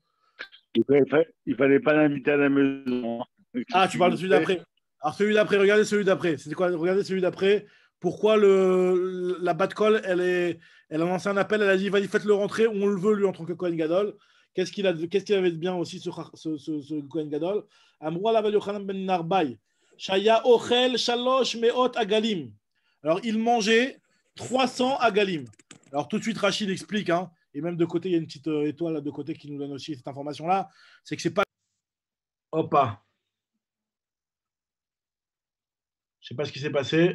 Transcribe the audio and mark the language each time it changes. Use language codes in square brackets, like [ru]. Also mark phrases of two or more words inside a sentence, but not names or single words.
[fr] Il fallait pas l'inviter à la maison. Ah, tu parles de celui d'après. Alors, celui d'après, regardez celui d'après. C'était quoi? Regardez celui d'après. Pourquoi la Bat-Kol, elle a lancé un appel, elle a dit, vas-y, faites-le rentrer, on le veut, lui, en tant que [he] כהן גדול. [fr] Qu'est-ce qu'il avait de bien aussi, ce [he] כהן גדול? אמרו עליו יוחנן בן נרבאי. שהיה אוכל שלש מאות עגלים. [fr] Alors, il mangeait 300 agalim. Alors, tout de suite, Rachid explique, hein, et même de côté, il y a une petite étoile là, de côté qui nous donne aussi cette information-là. C'est que c'est pas. Hoppa. Je ne sais pas ce qui s'est passé.